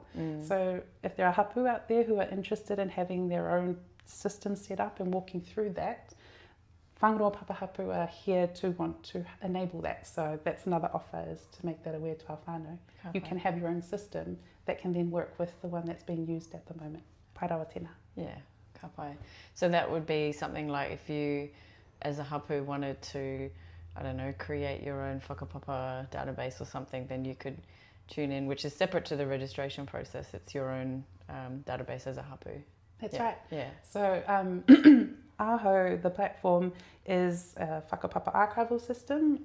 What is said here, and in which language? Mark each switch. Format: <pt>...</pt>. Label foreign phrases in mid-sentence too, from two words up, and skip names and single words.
<en>So if there are hapū out there who are interested in having their own system set up and walking through that, Whangaroa Papa Hapū are here to want to enable that. So that's another offer, is to make that aware to our whānau. You can have your own system that can then work with the one that's being used at the moment.</en> <mi>Pai rawa tēnā. Yeah, ka pai.</mi> <en>So that would be something like if you, as a hapū, wanted to, I don't know, create your own whakapapa database or something, then you could tune in, which is separate to the registration process. It's your own database as a hapū. That's right. Yeah. So Aho, the platform, is a whakapapa archival system.</en>